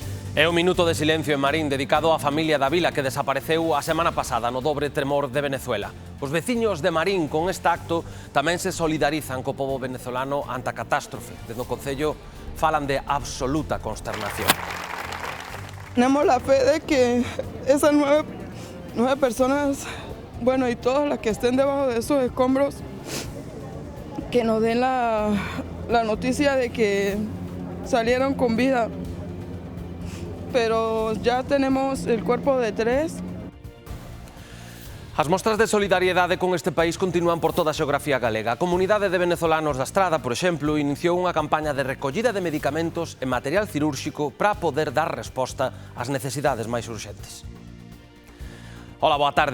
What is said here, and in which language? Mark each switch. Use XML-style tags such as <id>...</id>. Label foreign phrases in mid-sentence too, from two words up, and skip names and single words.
<gl>É un minuto de silencio en Marín dedicado á familia da vila que desapareceu a semana pasada no dobre tremor de Venezuela. Os veciños de Marín con este acto tamén se solidarizan co pobo venezolano ante a catástrofe. Desde o Concello falan de absoluta consternación.</gl> <es>Tenemos la fe de que esas nueve personas, bueno, y todas las que estén debajo de esos escombros, que nos den la noticia de que salieron con vida. Pero ya tenemos el cuerpo de 3.</es> <gl>As mostras de solidariedade con este país continúan por toda a xeografía galega. A comunidade de venezolanos da Estrada, por exemplo, iniciou unha campaña de recollida de medicamentos e material cirúrxico para poder dar resposta ás necesidades máis urxentes. Ola, boa tarde.</gl>